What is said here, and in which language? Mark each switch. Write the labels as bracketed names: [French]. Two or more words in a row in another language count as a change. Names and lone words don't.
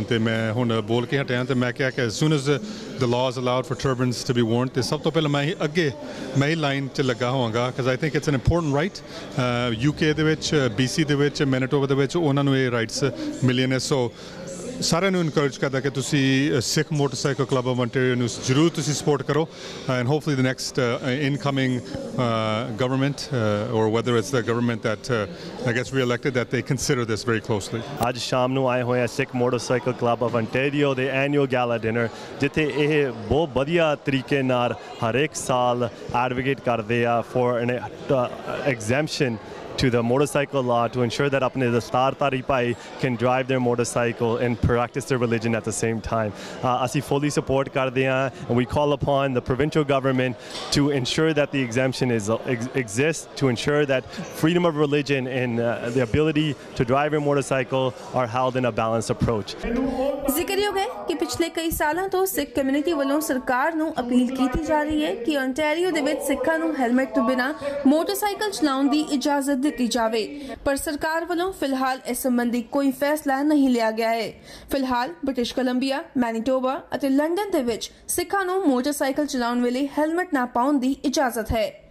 [Punjabi] ਤੇ ਮੈਂ ਹੁਣ ਬੋਲ ਕੇ ਹਟਿਆ ਤੇ ਮੈਂ ਕਿਹਾ ਕਿ [English] as soon as the laws allowed for turbans to be worn, [Punjabi] ਤੇ ਸਭ ਤੋਂ ਪਹਿਲਾਂ ਮੈਂ ਹੀ ਲਾਈਨ 'ਚ ਲੱਗਾ ਹੋਵਾਂਗਾ [English] because I think it's an important right. [Punjabi] UK ਦੇ ਵਿੱਚ, BC ਦੇ ਵਿੱਚ, ਮੈਨੀਟੋਬਾ ਦੇ ਵਿੱਚ ਉਹਨਾਂ ਨੂੰ ਇਹ ਰਾਈਟਸ ਮਿਲੇ ਨੇ। ਸੋ ਸਾਰਿਆਂ ਨੂੰ ਇਨਕਰੇਜ ਕਰਦਾ ਕਿ ਤੁਸੀਂ ਸਿੱਖ ਮੋਟਰਸਾਈਕਲ ਕਲੱਬ ਆਫ ontario ਨੂੰ ਜ਼ਰੂਰ ਤੁਸੀਂ ਸਪੋਰਟ ਕਰੋ, [English] and hopefully the next incoming government or whether it's the government that gets re-elected, that they consider this very closely. [Punjabi] ਅੱਜ ਸ਼ਾਮ ਨੂੰ ਆਏ ਹੋਏ ਆ ਸਿੱਖ ਮੋਟਰਸਾਈਕਲ ਕਲੱਬ ਆਫ ontario ਦੇ ਐਨੂਅਲ ਗਾਲਾ ਡਿਨਰ, ਜਿੱਥੇ ਇਹ ਬਹੁਤ ਵਧੀਆ ਤਰੀਕੇ ਨਾਲ ਹਰ ਇੱਕ ਸਾਲ ਐਡਵੋਕੇਟ ਕਰਦੇ ਆ [English] for an exemption to the motorcycle law to ensure that [Punjabi] ਆਪਣੇ ਦਸਤਾਰਧਾਰੀ ਭਾਈ [English] can drive their motorcycle and practice their religion at the same time. [Punjabi] ਅਸੀਂ ਫੁਲੀ ਸਪੋਰਟ ਕਰਦੇ ਹਾਂ, [English] and we call upon the provincial government to ensure that the exemption exists, to ensure that freedom of religion and the ability to drive your motorcycle are held in a balanced approach. [Punjabi] ਜ਼ਿਕਰਯੋਗ ਹੈ ਕਿ ਪਿਛਲੇ ਕਈ ਸਾਲਾਂ ਤੋਂ ਸਿੱਖ ਕਮਿਊਨਿਟੀ ਵੱਲੋਂ ਸਰਕਾਰ ਨੂੰ ਅਪੀਲ ਕੀਤੀ ਜਾ ਰਹੀ ਹੈ ਕਿ ontario ਦੇ ਵਿੱਚ ਸਿੱਖਾਂ ਨੂੰ ਹੈਲਮਟ ਤੋਂ ਬਿਨਾਂ ਮੋਟਰਸਾਈਕਲ ਚਲਾਉਣ ਦੀ ਇਜਾਜ਼ਤ ਦਿੱਤੀ ਜਾਵੇ, ਪਰ ਸਰਕਾਰ ਵੱਲੋਂ ਫਿਲਹਾਲ ਇਸ ਸੰਬੰਧੀ ਕੋਈ ਫੈਸਲਾ ਨਹੀਂ ਲਿਆ ਗਿਆ ਹੈ। ਫਿਲਹਾਲ ਬ੍ਰਿਟਿਸ਼ ਕੋਲੰਬੀਆ, ਮੈਨੀਟੋਬਾ ਅਤੇ ਲੰਡਨ ਦੇ ਵਿੱਚ ਸਿੱਖਾਂ ਨੂੰ ਮੋਟਰਸਾਈਕਲ ਚਲਾਉਣ ਵੇਲੇ ਹੈਲਮਟ ਨਾ ਪਾਉਣ ਦੀ ਇਜਾਜ਼ਤ ਹੈ।